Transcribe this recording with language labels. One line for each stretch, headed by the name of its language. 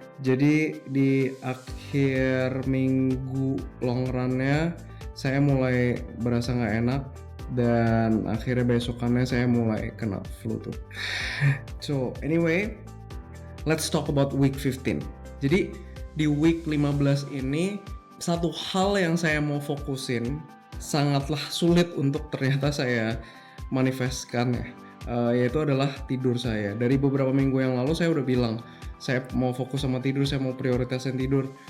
Indonesian: Jadi di akhir minggu long run-nya saya mulai berasa nggak enak dan akhirnya besokannya saya mulai kena flu tuh.
English: So anyway, let's talk about week 15.
Indonesian: Jadi di week 15 ini satu hal yang saya mau fokusin sangatlah sulit untuk ternyata saya manifestkan ya, yaitu adalah tidur saya. Dari beberapa minggu yang lalu saya udah bilang saya mau fokus sama tidur, saya mau prioritasin tidur.